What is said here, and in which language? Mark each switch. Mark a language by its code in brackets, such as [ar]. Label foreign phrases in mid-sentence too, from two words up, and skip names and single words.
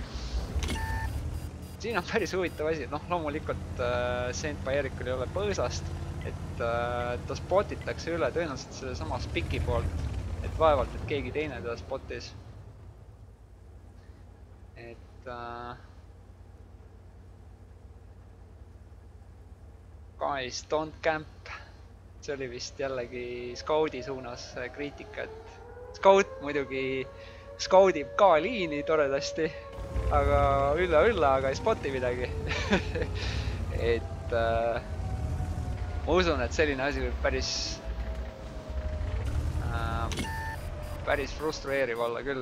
[et] Siin on päris huvitav asi, loomulikult Senpai Erikul ei ole põõsast, et ta spotitakse üle tõenäoliselt selle sama spiki poolt, et vaevalt, et keegi teine ta spotis. [en] Et guys, don't camp. [et] See oli vist jällegi scoudi suunas kriitika, et scout muidugi scoudib ka liini toredasti, aga ülla, aga ei spoti midagi. Et ma usun, et selline asi võib päris frustreeriv olla küll.